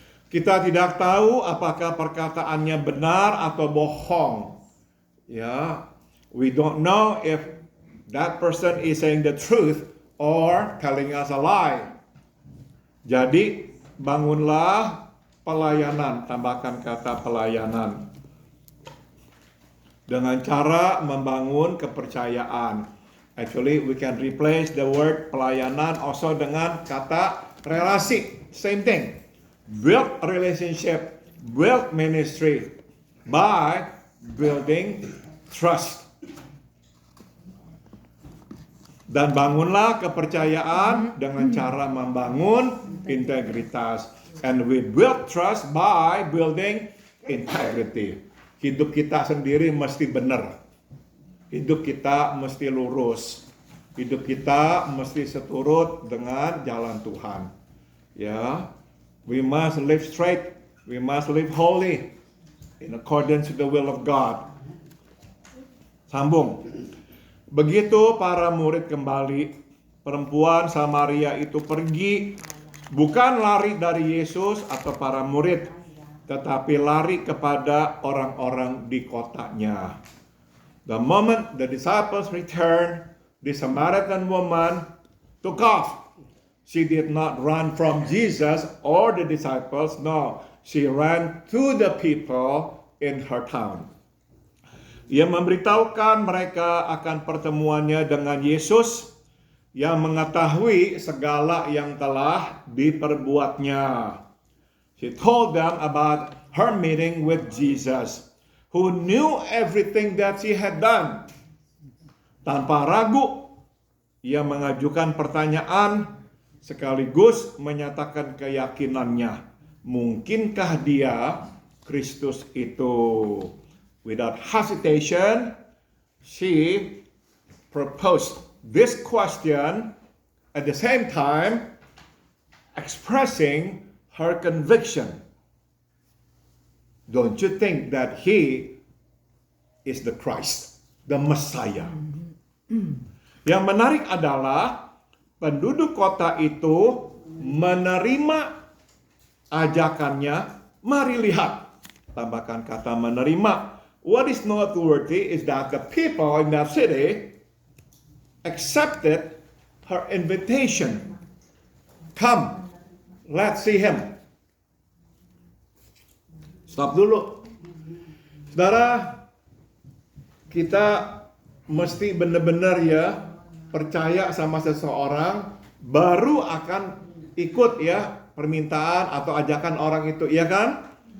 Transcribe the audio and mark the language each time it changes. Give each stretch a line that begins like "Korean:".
Indonesian: Kita tidak tahu apakah perkataannya benar atau bohong.
English: Ya, we don't know if that person is saying the truth or telling us a lie.
Indonesian: Jadi, bangunlah pelayanan, tambahkan kata pelayanan. Dengan cara membangun kepercayaan.
English: Actually, we can replace the word pelayanan also
Indonesian: dengan kata relasi.
English: Same thing. Build relationship, build ministry by building trust.
Indonesian: Dan bangunlah kepercayaan dengan cara membangun integritas.
English: And we build trust by building integrity.
Indonesian: Hidup kita sendiri mesti benar. Hidup kita mesti lurus. Hidup kita mesti seturut dengan jalan Tuhan. Ya.
English: We must live straight. We must live holy in accordance to the will of God.
Indonesian: Sambung. Begitu para murid kembali, perempuan Samaria itu pergi, bukan lari dari Yesus atau para murid, tetapi lari kepada orang-orang di kotanya.
English: The moment the disciples returned, the Samaritan woman took off. She did not run from Jesus or the disciples. No, she ran to the people in her town.
Indonesian: Ia memberitahukan mereka akan pertemuannya dengan Yesus yang mengetahui segala yang telah diperbuatnya.
English: She told them about her meeting with Jesus, who knew everything that she had done.
Indonesian: Tanpa ragu, ia mengajukan pertanyaan sekaligus menyatakan keyakinannya. Mungkinkah dia Kristus itu?
English: Without hesitation, she proposed this question at the same time expressing her conviction. Don't you think that he is the Christ, the Messiah?
Indonesian: Yang menarik adalah penduduk kota itu menerima ajakannya, mari lihat. Tambahkan kata menerima.
English: What is noteworthy is that the people in that city accepted her invitation. Come, let's see him.
Indonesian: Stop dulu. Saudara, kita mesti benar-benar ya percaya sama seseorang, baru akan ikut ya permintaan atau ajakan orang itu, ya kan?